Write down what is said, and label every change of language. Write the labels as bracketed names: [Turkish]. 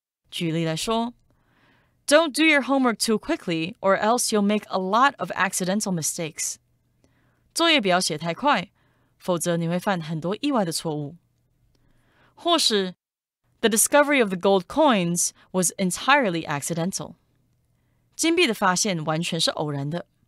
[Chinese] 举例来说 [English] Don't do your homework too quickly or else you'll make a lot of accidental mistakes. [Chinese] 作业不要写太快，否则你会犯很多意外的错误。 [English] 或是 The discovery of the gold coins was entirely accidental. [Chinese] 金币的发现完全是偶然的。